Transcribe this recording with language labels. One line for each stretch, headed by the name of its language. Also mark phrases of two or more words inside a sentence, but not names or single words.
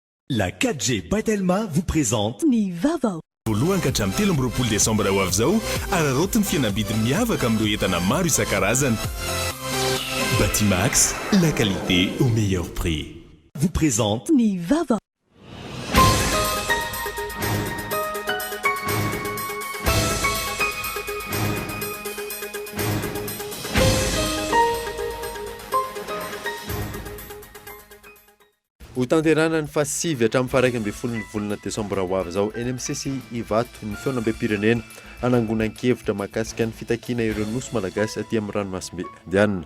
French: La 4G Batelma vous présente
Malagasy: Ny Vavao. Voalohany ka hatramin'ny 13 Desambra ho avy izao ararotiny fihenam-bidy miavaka amin'ireo entana maro isan-karazany. Batimax,
French: la qualité au meilleur prix. vous présente
Malagasy: Ny Vavao. Ho tanterana ny fasivy hatramin'ny faraiky amby folo ny volana Desambra ho avy izao eny amin'ny CCI Ivato ny feonam-be-pirenena hanangonan-kevitra mahakasika ny fitakiana ireo nosy malagasy aty amin'ny ranomasimbe indianina.